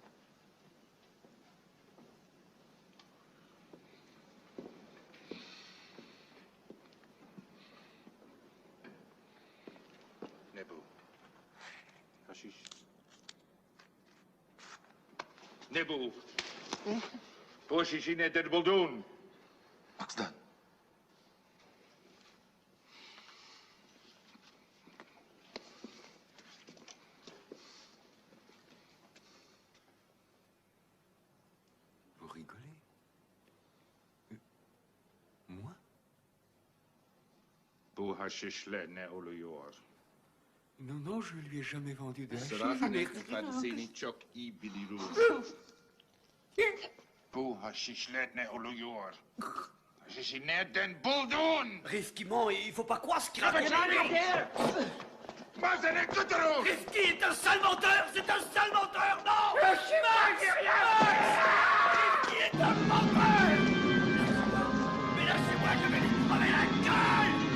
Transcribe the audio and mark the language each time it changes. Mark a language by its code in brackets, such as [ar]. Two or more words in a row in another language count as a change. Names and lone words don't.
[tr] Ne bu? Haşiş. Ne bu? Bu şişi nedir buldun? Maksdan. [fr] Vous rigolez? Moi? [tr] Bu haşişle ne oluyor? [fr] Non, non, je lui ai jamais vendu de hashish. [tr] Sıra [fr] Mais [tr] seni çok iyi biliyorum. Bu haşişle ne oluyor? Haşişi nereden buldun? [fr] Rifki ment, il faut pas croire ce qu'il raconte. Rifki est un sale menteur! C'est un sale menteur! Non! Max! Rifki est un menteur! Mais lâchez-moi, je vais lui crever la gueule!